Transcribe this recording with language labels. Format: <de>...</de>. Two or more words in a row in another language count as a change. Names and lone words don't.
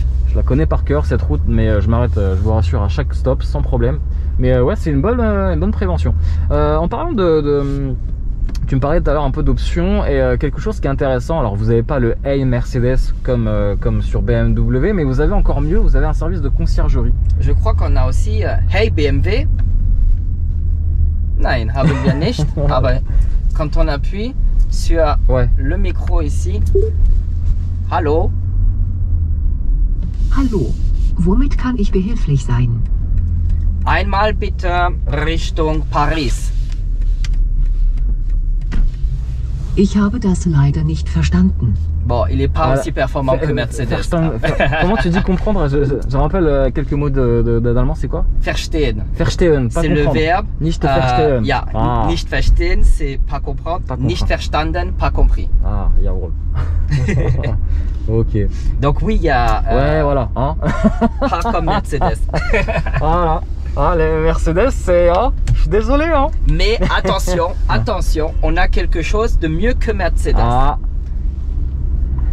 <fr>Je la connais par cœur cette route, mais je m'arrête, je vous rassure, à chaque stop sans problème. Mais ouais, c'est une bonne prévention. En parlant tu me parlais tout à l'heure un peu d'options et quelque chose qui est intéressant. Alors vous n'avez pas le Hey Mercedes comme sur BMW, mais vous avez encore mieux, vous avez un service de conciergerie. Je crois qu'on a aussi Hey BMW.</fr> <de>Nein, haben wir nicht.</de> <fr>Aber quand on appuie sur le micro ici,</fr> <de>hallo. Hallo, womit kann ich behilflich sein? Einmal bitte Richtung Paris. Ich habe das leider nicht verstanden.</de> <fr>Bon, il n'est pas aussi performant que Mercedes. Comment tu dis comprendre? Je rappelle quelques mots d'allemand, c'est quoi?</fr> <de>Verstehen. Verstehen,</de> <fr>pas c'est comprendre. Le verbe.</fr> <de>Nicht verstehen. Nicht verstehen,</de> <fr>c'est pas comprendre.</fr> <de>Nicht verstanden,</de> <fr>pas compris.</fr> <de>Ah, jawohl. Ok.</de> <fr>Donc oui, il y a... voilà. Hein. Pas comme Mercedes. Voilà. Ah, les Mercedes, c'est... je suis désolé. Hein. Mais attention, attention, on a quelque chose de mieux que Mercedes.</fr>